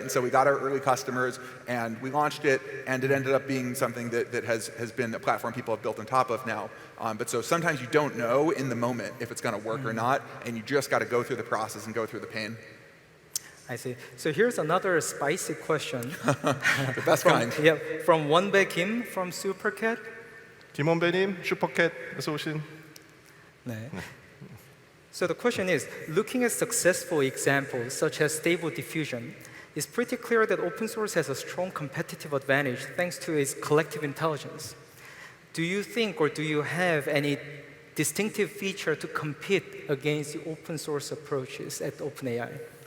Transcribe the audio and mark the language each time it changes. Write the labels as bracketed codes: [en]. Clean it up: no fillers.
[en] And so we got our early customers, and we launched it, and it ended up being something that has been a platform people have built on top of now. But so sometimes you don't know in the moment if it's going to work or not, and you just got to go through the process and go through the pain. I see. So here's another spicy question. The best kind. Yeah, from Wonbae Kim from Supercat. [ko] 김원배님, 슈퍼캣에서 오신. 네. [en] So the question is, looking at successful examples such as Stable Diffusion, it's pretty clear that open source has a strong competitive advantage thanks to its collective intelligence. Do you think or do you have any distinctive feature to compete against the open source approaches at OpenAI?